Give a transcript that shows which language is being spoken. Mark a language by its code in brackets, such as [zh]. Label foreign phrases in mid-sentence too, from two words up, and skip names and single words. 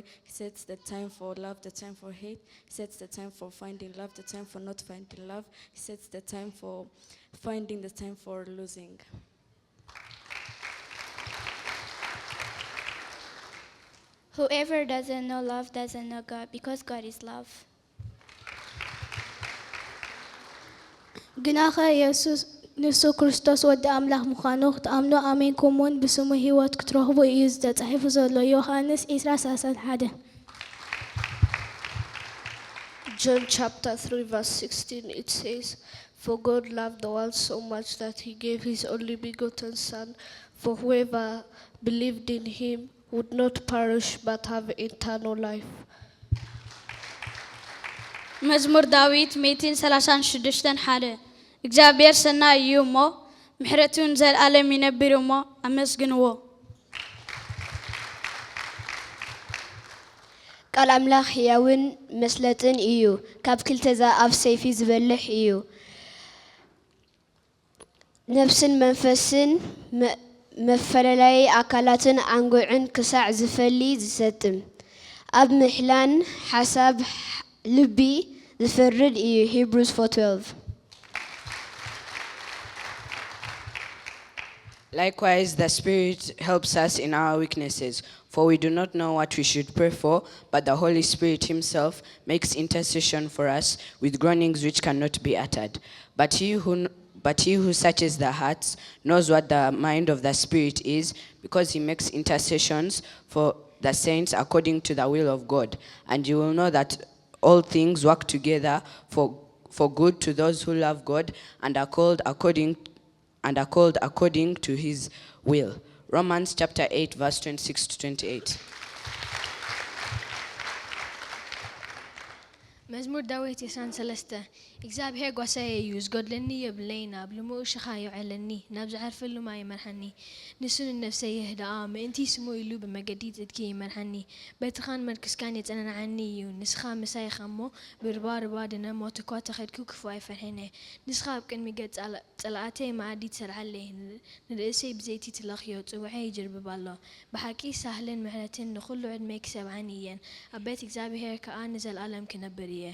[en] He sets the time for love, the time for hate. He sets the time for finding love, the time for not finding love. He sets the time for finding, the time for losing. Whoever doesn't know love doesn't know God, because God is love. [ti] ግናኸ ኢየሱስ ንሱ ክርስቶስ ወዲ ኣምላኽ ምዃኑ ክትኣምኑ ኣሜንኩም እውን ብስሙ ህይወት ክትረኽቡ እዩ ዝተጻሒፉ ዘሎ ዮሐንስ 20:31 [en] John chapter 3 verse 16 it says, "For God loved the world so much that he gave his only begotten Son, for whoever believed in him would not perish but have eternal life." [ti] መዝሙር ዳዊት 136 ሓደ እግዚአብሔር ሰናይ እዩ እሞ ምሕረቱን ዘለዓለም ይነብር እሞ አመስግንዎ። ቃል አምላክ ሕያውን መስለጥን እዩ ካብ ክልተ ዘአፍ ሰይፊ ዝበልሕ እዩ ነፍስን መንፈስን መፈለላይ አካላትን አንጉዕን ክሳዕ ዝፈሊ ዝሰጥም ኣብ ምሕላን ሓሳብ ልቢ ዝፈርድ እዩ Hebrews 4:12 [en] Likewise, the Spirit helps us in our weaknesses, for we do not know what we should pray for, but the Holy Spirit himself makes intercession for us with groanings which cannot be uttered. But he who searches the hearts knows what the mind of the Spirit is, because he makes intercessions for the saints according to the will of God. And you will know that all things work together for good to those who love God and are called according to his will. Romans chapter 8 verse 26 to 28. [ti] መዝሙር ዳዊት 23 እግዚአብሔር ጓሳዬ እዩ ዝጎድለኒ የብለይ ናብ ልሙዕ ሽኻ ይውዕለኒ ናብ ዝዓርፈሉ ማይ ይመርሐኒ ንሱን ነፍሰይ ይህድኣ ምእንቲ ስሙ ኢሉ ብመገዲ ጽድቂ ይመርሐኒ በትኻን መርክስካን የጸናንዓኒ እዩ ንስኻ ምሳይኻ እሞ ብርባርባ ድነሞት እኳ ተኸድኩ ክፉ ኣይፈርሐነ ንስኻ ኣብ ቅድሚ ገጽ ጸላእተይ መኣዲ ትሰርዓለይ ንርእሰይ ብዘይቲ ትለኽዮ ጽውዐይ ይጅርብብ ኣሎ ብሓቂ ሳህልን ምሕረትን ንኹሉ ዕድመይ ክሰብዓኒ እየን ኣብ ቤት እግዚአብሔር ከኣ ንዘለኣለም ክነብር እየ